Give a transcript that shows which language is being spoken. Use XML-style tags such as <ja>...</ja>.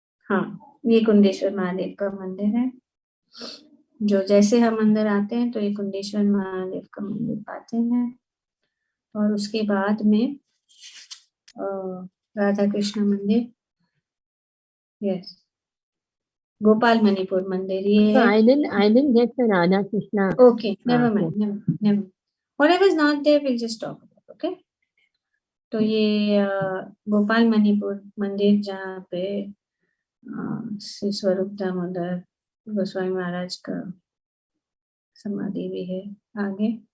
<hi>हाँ, ये कुंडेश्वर महादेव का मंदिर है. जो जैसे हम अंदर आते हैं तो ये कुंडेश्वर महादेव का मंदिर पाते हैं, और उसके बाद में राधा कृष्ण मंदिर. यस, गोपाल मणिपुर मंदिर ये है.</hi> <en>I didn't get the Radha Krishna. Okay, never mind. Whatever is not there, we'll just talk about. Okay.</en> <hi>तो ये गोपाल मणिपुर मंदिर, जहाँ पे श्री स्वरूप दामोदर गोस्वामी महाराज का समाधि भी है. आगे.</hi>